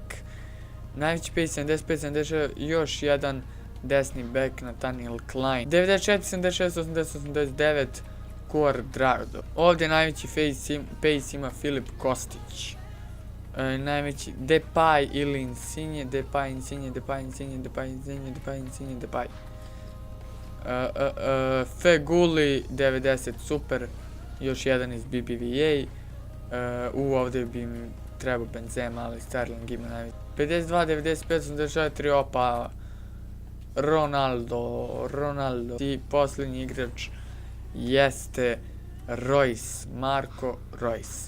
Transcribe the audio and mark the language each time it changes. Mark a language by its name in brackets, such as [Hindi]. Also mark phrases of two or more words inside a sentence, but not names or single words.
[Bosnian] Najveći pace 75, 76, još jedan desni back Nathaniel Klein. 94, 76, 80, 89 Cuadrado. Ovdje najveći pace ima Filip Kostić. Najveći Depay ili Insigne, Depay, Insigne, Depay, Insigne, Depay, Insigne, Depay, Insigne, Depay. Feguli 90, super, još jedan iz BBVA. Ovdje bi mi trebao Benzema, ali Sterling ima najveći. 52, 95, 84, opa, Ronaldo. I posljednji igrač jeste Royce, Marco Royce.